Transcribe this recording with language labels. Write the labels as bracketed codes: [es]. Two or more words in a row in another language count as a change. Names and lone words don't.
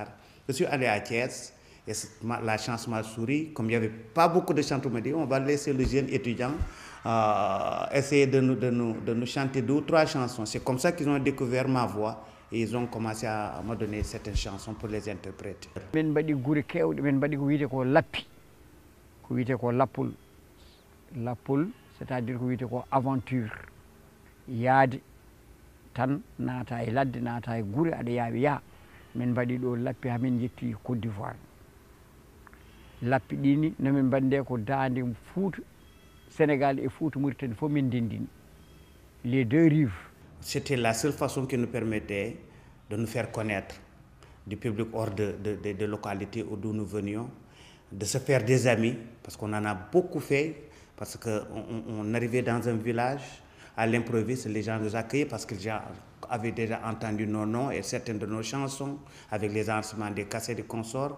[fr] Je suis allé à Thiès. Et la chance m'a souri. Comme il n'y avait pas beaucoup de chanteurs, on m'a dit on va laisser le jeune étudiant essayer de nous chanter 2 ou 3 chansons. C'est comme ça qu'ils ont découvert ma voix et ils ont commencé à me donner certaines chansons pour les interpréter. [ff] Men mbaɗi gure kewɗe men mbaɗi ko wiyete ko lappi ko wiyete ko lappol lappol [fr] c'est à dire [ff] ko wiyete ko aventure yaade tan naata e ladde naata e gure aɗa yaawi yaa min mbaɗi ɗo lappi hamin jetti Côte d'Ivoire lappi ɗini nomin mbande ko daande Fouta Sénégal et Fouta Mauritanie fof min ndendini [fr] les 2 rives. C'était la seule façon qui nous permettait de nous faire connaître du public hors de localités d'où nous venions, de se faire des amis, parce qu'on en a beaucoup fait, parce qu'on arrivait dans un village, à l'improviste, les gens nous accueillaient parce qu'ils avaient déjà entendu nos noms et certaines de nos chansons, avec les enregistrements des cassettes et consorts.